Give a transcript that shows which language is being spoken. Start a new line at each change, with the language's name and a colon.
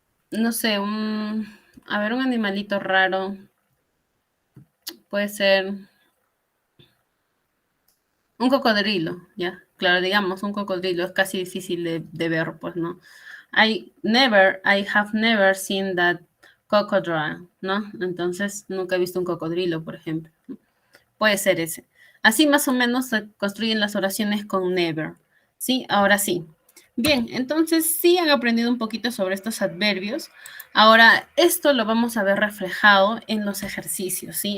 Spanish: No sé, a ver, un animalito raro. Puede ser un cocodrilo, ya. Claro, digamos, un cocodrilo es casi difícil de ver, pues, ¿no?
English: I have never seen that crocodile, ¿no?
Spanish: Entonces, nunca he visto un cocodrilo, por ejemplo. Puede ser ese. Así más o menos se construyen las oraciones con never. ¿Sí? Ahora sí. Bien, entonces sí han aprendido un poquito sobre estos adverbios. Ahora, esto lo vamos a ver reflejado en los ejercicios, ¿sí?